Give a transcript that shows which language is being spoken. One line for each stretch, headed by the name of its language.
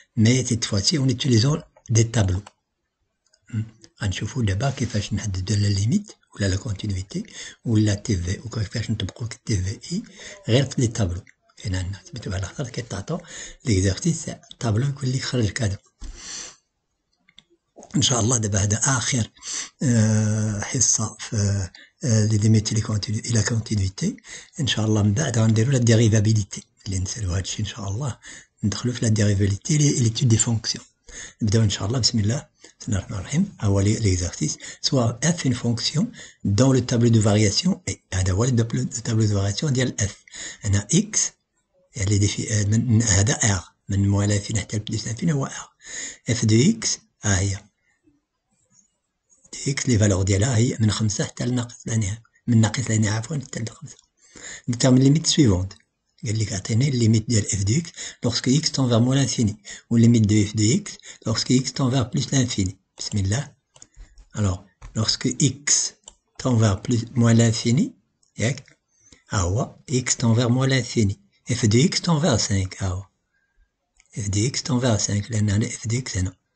French: Mais cette fois-ci, en utilisant des tableaux.
Arabic: غنشوفوا دابا كيفاش نحددوا لا ليميت ولا لا كونتينيتي ولا تي في وكيفاش نطبقوا تي في اي غير في لي طابلو. كاين عندنا سميتو على خاطر كيتعطوا ليكزارسيس طابلو يقول لك خرج كذا. ان شاء الله دابا هذا اخر حصه في لي ليميت لا كونتينيتي. ان شاء الله من بعد غنديروا لا ديريفابيليتي اللي نسالوا هذا الشيء. ان شاء الله ندخلوا في لا ديريفابيليتي ليتود دي فونكسيون. نبداو ان شاء الله. بسم الله الرحمن الرحيم.
French: هو l'exercice soit f une fonction dans le tableau de variation et
Arabic: هذا هو التابلو دو فارياسيون ديال f. انا x من هذا r من موال انفيني حتى بلس انفيني هو r. f de x ها هي دي x لي فالور ديالها هي من 5 حتى لناقص لا نهايه، من ناقص لا نهايه عفوا حتى ل 5. نتعمل ليميت سويفونت. قال لك عطيني الليميت ديال
French: f de x lorsque x tend vers moins l'infini ou limite de f de x lorsque x tend vers plus l'infini.
Arabic: بسم الله.
French: alors lorsque x tend vers moins l'infini
Arabic: ياك ها هو
French: x tend vers moins l'infini f de x tend vers 5
Arabic: ها هو
French: f de x tend vers 5
Arabic: لان هنا
French: f de x هنا.